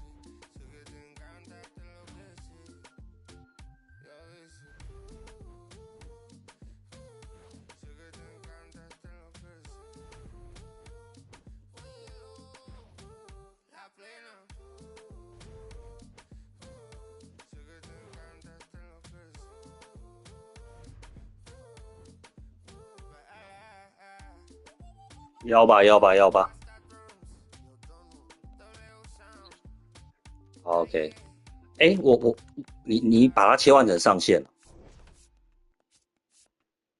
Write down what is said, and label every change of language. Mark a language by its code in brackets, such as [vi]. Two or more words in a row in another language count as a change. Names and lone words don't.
[es] Sé que te encanta, te enloquece. Y a veces sé que te encanta, te enloquece. La plena. Sé que te encanta, te enloquece. [zh] 要吧要吧要吧。好 OK， 哎，你把它切换成上线了。